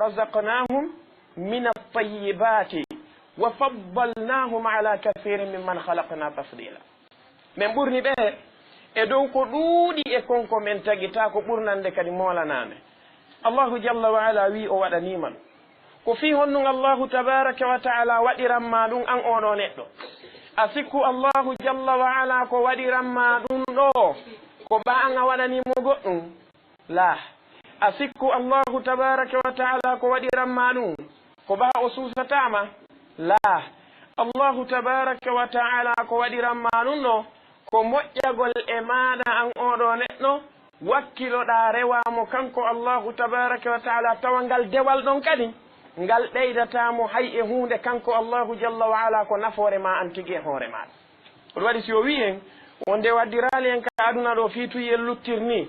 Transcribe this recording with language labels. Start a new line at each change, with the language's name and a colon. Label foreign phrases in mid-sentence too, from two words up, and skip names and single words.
Arabic: رزقناهم من الطيبات وفضلناهم على كثير ممن خلقنا تفضيلا
Fula: min ɓurni ɓe e dow ko ɗuuɗi e konko men tagita ko ɓurnande kadi molaname
Arabic: الله جل وعلا
Fula: wi o waɗanima ɗum ko fi honnun
Arabic: الله تبارك وتعالى
Fula: waɗiranma ɗum an oɗo neɗɗo a sikku
Arabic: الله جل وعلا
Fula: ko waɗiranma ɗum ɗo ko ɓa an a waɗanimo goɗɗum la a sikku
Arabic: الله تبارك وتعالى
Fula: ko waɗiranma ɗum ko ɓa o susatama la
Arabic: الله تبارك وتعالى
Fula: ko waɗiranma ɗum ɗo ko moƴƴagol e maɗa an oɗo neɗɗo wakkiloɗa rewamo kanko
Arabic: الله تبارك وتعالى
Fula: tawa ngal dewal ɗon kadi ngal ɗeydatamo hay e hunde kanko
Arabic: الله جل وعلا
Fula: ko nafoore ma an tigui e hoore maɗa ɗum waɗi si o wi en wonde waddirali en ka aduna ɗo fiituyel luttirni